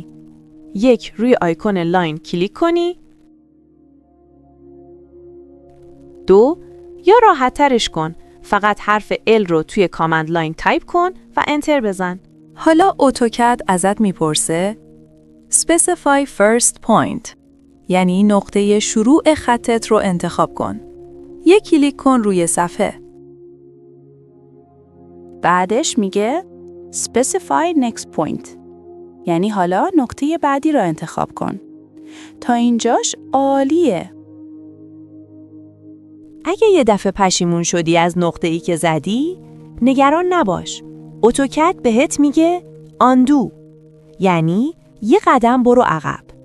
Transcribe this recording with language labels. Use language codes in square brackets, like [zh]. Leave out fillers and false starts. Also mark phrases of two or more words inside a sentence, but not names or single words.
[fa] یک، روی آیکون لاین کلیک کنی. دو، یا راحت ترش کن. فقط حرف L رو توی کامند لاین تایپ کن و انتر بزن. حالا اتوکد ازت میپرسه [en] Specify first point، [fa] یعنی نقطه شروع خطت رو انتخاب کن. یک کلیک کن روی صفحه. بعدش میگه [en] Specify next point، [fa] یعنی حالا نقطه بعدی رو انتخاب کن. تا اینجاش عالیه. اگه یه دفعه پشیمون شدی از نقطه‌ای که زدی، نگران نباش. اتوکد بهت میگه undo، یعنی یه قدم برو عقب.